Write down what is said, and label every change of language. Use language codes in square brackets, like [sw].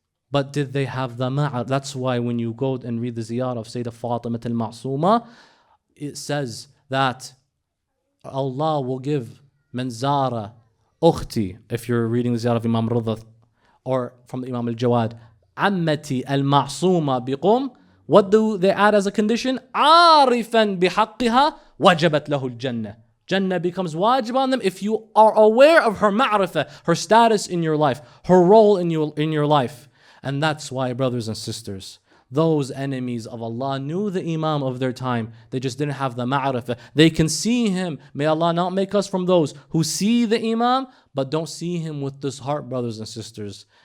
[en] But did they have the ma'ar? That's why when you go and read the ziyarah of Sayyidah Fatima al-Ma'suma, it says that Allah will give manzara ukhti, if you're reading the ziyarah of Imam Rida or from the Imam al-Jawad, ammati al-Ma'suma biqum. What do they add as a condition? [ar] عارفا بحقها وجبت له الجنة. [en] Jannah becomes wajib on them if you are aware of her ma'rifah, her status in your life, her role in your life. And that's why, brothers and sisters, those enemies of Allah knew the Imam of their time. They just didn't have the ma'rifah. They can see him. May Allah not make us from those who see the Imam but don't see him with this heart, brothers and sisters.